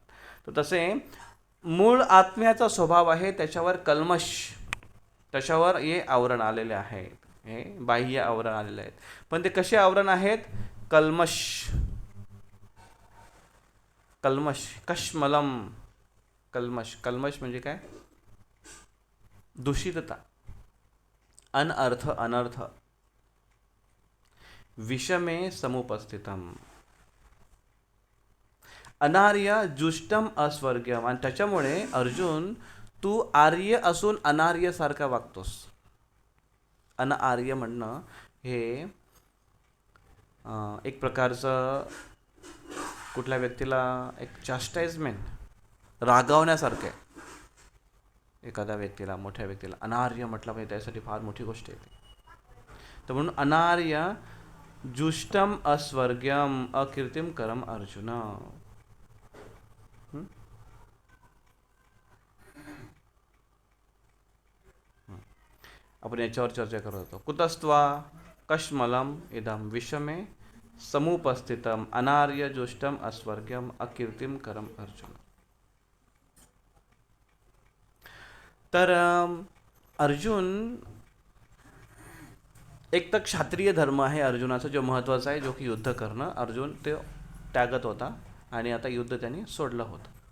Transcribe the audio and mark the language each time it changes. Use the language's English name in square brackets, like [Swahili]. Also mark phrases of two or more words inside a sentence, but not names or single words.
[Marathi] तर तसे मूळ आत्म्याचा स्वभाव आहे, त्याच्यावर कल्मश, त्याच्यावर हे आवरण आलेले आहेत, हे बाह्य आवरण आलेले आहेत. पण ते कसे आवरण आहेत? कल्मश. कश्मलम, कल्मश म्हणजे काय? [Sanskrit] दूषितता, अनर्थ, विषमे समुपस्थितम, अनार्य, जुष्टम, अस्वर्ग्यम. [Marathi] आणि त्याच्यामुळे अर्जुन तू आर्य असून अनार्य सारखा वागतोस. अनार्य म्हणणं हे एक प्रकारचं कुठल्या व्यक्तीला एक चास्टाइजमेंट, रागावण्यासारखं आहे. एखाद्या व्यक्तीला, मोठ्या व्यक्तीला अनार्य म्हटलं पाहिजे, त्यासाठी फार मोठी गोष्ट येते. तर म्हणून [Sanskrit] अनार्य, जुष्टम, अस्वर्ग्यम, अकीर्तिम करम अर्जुन. [Marathi] आपण याच्यावर चर्चा करत होतो. [Sanskrit] कुतस्त्वा कश्मलम इदम विषमे समुपस्थितम अनार्य, जुष्टम, अस्वर्ग्यम, अकीर्तिम करम अर्जुन. [Marathi] तर अर्जुन, एक तर क्षत्रिय धर्म आहे अर्जुनाचा जो महत्त्वाचा आहे, जो की युद्ध करणं. अर्जुन ते त्यागत होता आणि आता युद्ध त्यांनी सोडलं होतं.